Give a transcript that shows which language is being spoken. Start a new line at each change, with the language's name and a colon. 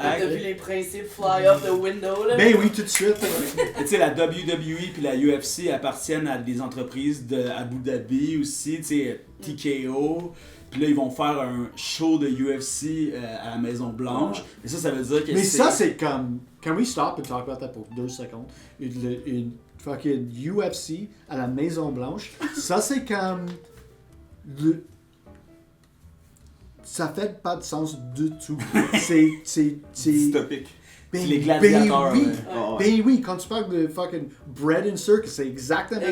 French: T'as vu les principes fly off the window, là? ben oui, tout de suite. Tu sais, la WWE puis la UFC appartiennent à des entreprises de Abu Dhabi aussi, tu sais, TKO. Puis là, ils vont faire un show de UFC à la Maison Blanche. Et ça veut dire que Mais ça, c'est comme.
English: Can we stop and talk about that pour 2 secondes?
French: Une fucking UFC à la Maison Blanche. Ça, c'est comme. Ça fait pas de sens du tout. C'est. Dystopique. Ben, C'est les gladiateurs, Ben oui. ouais. Ah ouais. Ben oui, quand tu parles de fucking bread and circus, c'est exactement